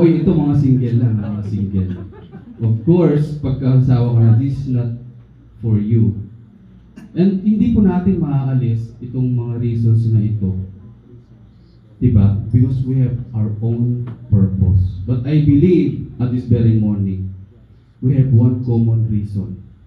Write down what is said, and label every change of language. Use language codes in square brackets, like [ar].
[tl] Uy, ito mga single lang, mga single. [en] Of course, [tl] pagkasawa ka na, [en] this is not for you. [tl] And hindi po natin maaalis itong mga reasons na ito. Diba? [en] Because we have our own purpose. But I believe at this very morning, we have one common reason.